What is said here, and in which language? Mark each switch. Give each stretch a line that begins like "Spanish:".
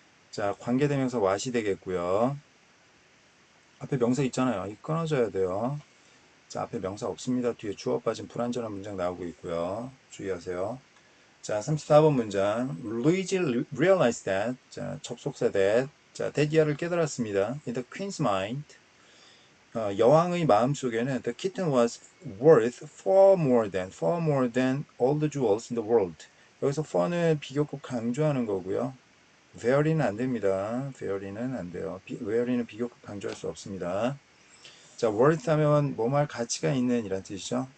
Korean: 자, 관계대명사 what이 되겠고요. 앞에 명사 있잖아요. 이 끊어져야 돼요. 자, 앞에 명사 없습니다. 뒤에 주어 빠진 불완전한 문장 나오고 있고요. 주의하세요. 자, 34번 문장.
English: Luigi realized that.
Korean: 자, 접속사 that. 자, 데디아를 깨달았습니다.
English: In the queen's mind.
Korean: 여왕의 마음속에는
English: the kitten was worth far more than all the jewels in the world.
Korean: 여기서 for는 비교급 강조하는 거고요. very는 안 됩니다. very는 안 돼요. very는 비교급 강조할 수 없습니다. 자, worth 하면 뭐뭐 할 가치가 있는 이란 뜻이죠.